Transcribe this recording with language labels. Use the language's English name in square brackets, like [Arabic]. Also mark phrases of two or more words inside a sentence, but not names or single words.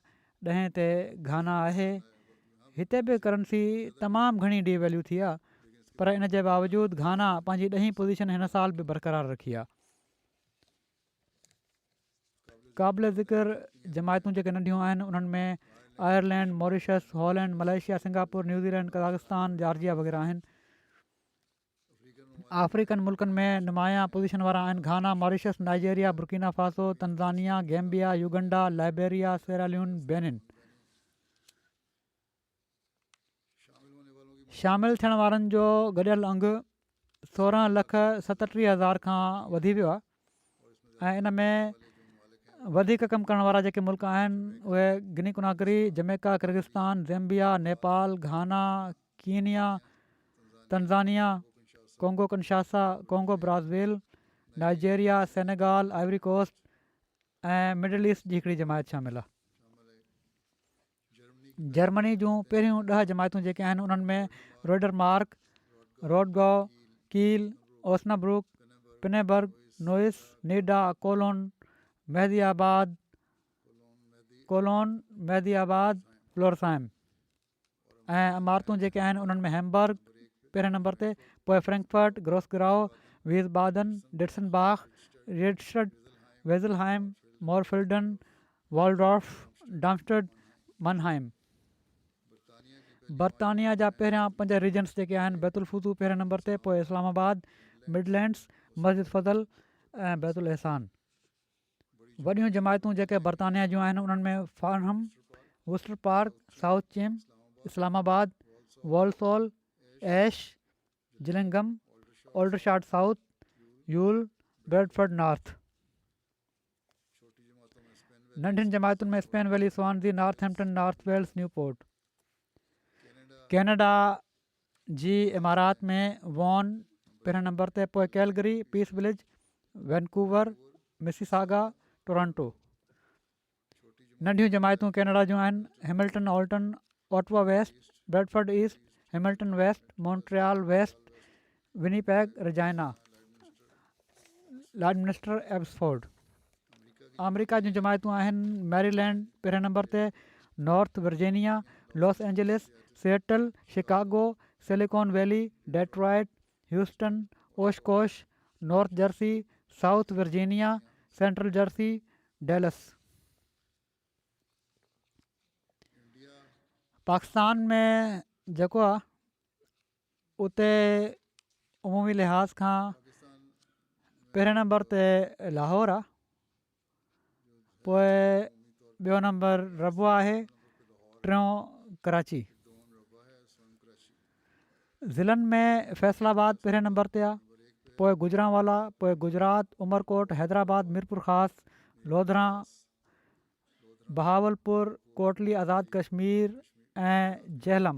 [Sindhi] 10 ते घाना आहे। हिते बि करंसी तमामु घणी डी वैल्यू थी आहे, पर इन जे बावजूदु घाना पंहिंजी 10हीं पोज़ीशन हिन साल बि बरक़रार रखी आहे। क़ाबिल ज़िक्र जमायतूं जेके नंढियूं आहिनि उन्हनि में आयरलैंड, मॉरिशस, हॉलैंड, मलेशिया, सिंगापुर, न्यूज़ीलैंड, कज़ाकिस्तान, जॉर्जिया वग़ैरह आहिनि। अफ्रीकन मुल्कनि में नुमाया पोज़ीशन वारा आहिनि घाना, मॉरिशस, नाइजीरिया, बुर्किना फासो, तंज़ानिया, गैम्बिया, युगंडा, लाइबेरिया, सेरालियून, बेनिन। शामिलु थियण वारनि जो गॾियल अंगु 16,37,000 खां वधी वियो आहे ऐं इन में वधीक कमु करण वारा जेके मुल्क आहिनि उहे गिनी कुनाकरी, जमैका, किर्गिस्तान, ज़ैम्बिया, नेपाल, घाना, कीनिया, तंज़ानिया, कोंगो किनशासा, कोंगो ब्राज़ील, नाइजीरिया, सेनेगाल, आइवरी कोस्ट ऐं मिडल ईस्ट जी हिकिड़ी जमायत शामिलु आहे। जर्मनी जूं पहिरियूं 10 जमायतूं जेके आहिनि उन्हनि में रोडरमार्क, रोडगॉ, कील, ओस्नाब्रुक, पिनेबर्ग, नोइस, नीडा, कोलोन, मेहदीआबाद, फ्लोरसाइम ऐं इमारतूं जेके आहिनि उन्हनि में हैम्बर्ग पहिरें नंबर ते, पोइ फ्रैंकफर्ट, ग्रोसग्राउ, वीसबादन, डिट्सनबाख, रिडस्टड, वेज़लहाइम, मोरफिल्डन, वॉलडॉर्फ, डार्मस्टड, मनहाइम। बर्तानिया जा पहिरियां 5 रीजन्स जेके आहिनि बैतुलफुज़ू पहिरें नंबर ते, पोइ इस्लामाबाद, मिडलैंड्स, मस्जिद फज़ल ऐं बैतुल एहसान। वॾियूं जमायतूं जेके बर्तानिया जूं आहिनि उन्हनि में फारहम, वुस्टर पार्क, साउथ चिम, इस्लामाबाद, वॉलसॉल, ऐश, जिलिंगम, ओल्डरशाट साउथ, यूल, ब्रेडफर्ड नॉर्थ। नंढियुनि जमायतुनि में स्पेन वैली, स्वानज़ी, नॉर्थहैम्पटन, नॉर्थ वेल्स, न्यूपोर्ट। कैनेडा जी इमारात में वॉन पहिरें नंबर ते, पोइ कैलगरी, पीस विलेज, वैनकूवर, मिसिसागा, टोरंटो। नंढियूं जमायतूं कैनेडा जूं आहिनि: हैमिल्टन, ऑल्टन, ऑटवा वेस्ट, ब्रेडफर्ड ईस्ट, हैमिल्टन वेस्ट, मॉन्ट्रियल वेस्ट, विनीपैग, रजाइना, लॉडमिनिस्टर, एब्सफोर्ड। अमरीका जूं जमायतूं आहिनि: मैरीलैंड पहिरें नंबर ते, नॉर्थ वर्जीनिया, लॉस एंजलिस, सिएटल, शिकागो, सिलिकॉन वैली, डेट्रॉइट, ह्यूस्टन, ओशकोश, नॉर्थ जर्सी, साउथ वर्जीनिया, सेंट्रल जर्सी, डेलस। पाकिस्तान में जेको आहे उते उमूमी लिहाज़ खां पहिरें नंबर ते लाहौर आहे, पोइ ॿियो नंबर रबवा आहे, टियों कराची। ज़िलनि में फ़ैसलाबाद पहिरें नंबर ते आहे, पोइ गुजरांवाला, पोइ गुजरात, उमरकोट, हैदराबाद, मीरपुर ख़ास, लोधरा, बहावलपुर, कोटली, आज़ाद कश्मीर ऐं जहलम।